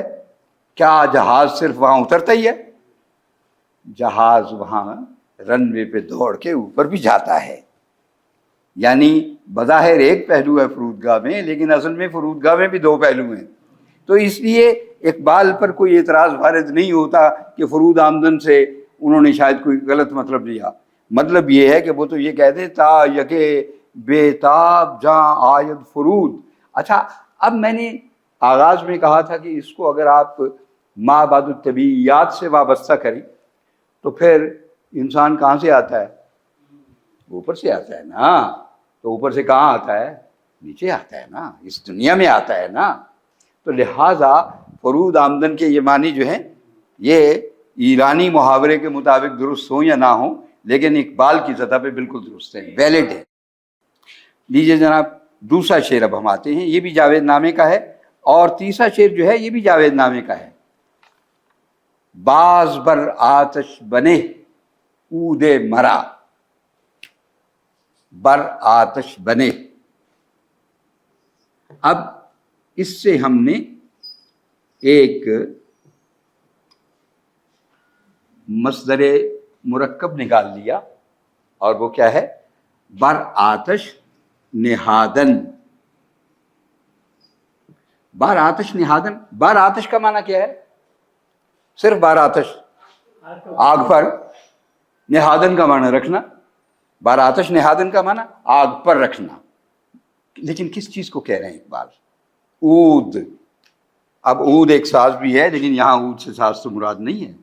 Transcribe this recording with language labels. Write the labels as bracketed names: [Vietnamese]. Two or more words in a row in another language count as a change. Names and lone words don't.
[Urdu] کیا جہاز صرف وہاں اترتا ہی ہے؟ جہاز وہاں رن وے پہ دوڑ کے اوپر بھی جاتا ہے. یعنی بظاہر ایک پہلو ہے فرودگاہ میں، لیکن اصل میں فرودگاہ میں بھی دو پہلو ہیں. تو اس لیے اقبال پر کوئی اعتراض وارد نہیں ہوتا کہ [Persian] فرود آمدن [Urdu] سے انہوں نے شاید کوئی غلط مطلب لیا. مطلب یہ ہے کہ وہ تو یہ کہتے [Persian] تا یکے بے تاب جاں آید فرود. [Urdu] اچھا، اب میں نے آغاز میں کہا تھا کہ اس کو اگر آپ ما بعد الطبیعیات سے وابستہ کریں تو پھر انسان کہاں سے آتا ہے؟ اوپر سے آتا ہے نا. تو اوپر سے کہاں آتا ہے؟ نیچے آتا ہے نا، اس دنیا میں آتا ہے نا. تو لہٰذا [Persian] فرود آمدن [Urdu] کے یہ معنی جو ہیں یہ ایرانی محاورے کے مطابق درست ہوں یا نہ ہوں، لیکن اقبال کی سطح پہ بالکل درست ہے، ویلڈ ہے. لیجیے جناب دوسرا شعر اب ہم آتے ہیں، یہ بھی جاوید نامے کا ہے، اور تیسرا شعر جو ہے یہ بھی جاوید نامے کا ہے. [Persian] باز بر آتش بنے عود مرا، بر آتش بنے. [Urdu] اب اس سے ہم نے ایک مصدر مرکب نکال لیا، اور وہ کیا ہے؟ [Persian] بر آتش نہادن. بار آتش نہادن، بار آتش [Urdu] کا معنی کیا ہے؟ صرف [Persian] بار آتش، [Urdu] آگ پر. نہادن کا معنی رکھنا. [Persian] بار آتش نہادن [Urdu] کا معنی آگ پر رکھنا. لیکن کس چیز کو کہہ رہے ہیں اقبال؟ عود. اب عود ایک ساز بھی ہے، لیکن یہاں عود سے ساز تو مراد نہیں ہے.